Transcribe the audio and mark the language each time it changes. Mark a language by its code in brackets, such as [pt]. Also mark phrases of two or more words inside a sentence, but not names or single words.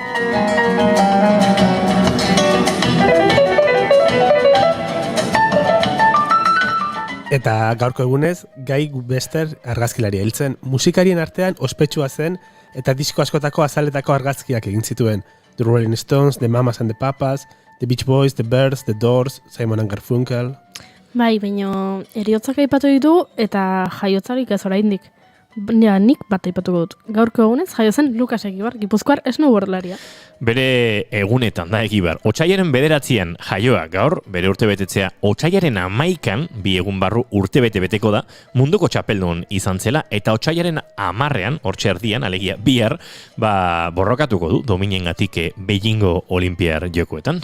[eu] Eta gaurko egunez, Guy Bester argazkilaria hil zen. Musikarien artean ospetsua zen eta disko askotako azaletako argazkiak egin zituen. The Rolling Stones, The Mamas and the Papas, The Beach Boys, The Birds, The Doors, Simon and Garfunkel. Bai, baina heriotzak aipatu ditu eta jaiotzarik ez oraindik. Ja, nik bat aipatuko dut. Gaurko egunez jaio zen Lukas Egibar, Gipuzkoar snowboardlaria. Bere egunetan da Egibar. Otsailaren 9an jaioa gaur, bere urtebetetzea otsailaren 11an, 2 egun barru urtebete beteko da, munduko txapeldun izan zela, eta otsailaren 10an, hortxe erdian, alegia bihar, borrokatuko du dominengatik Beijingo Olimpiar Jokoetan.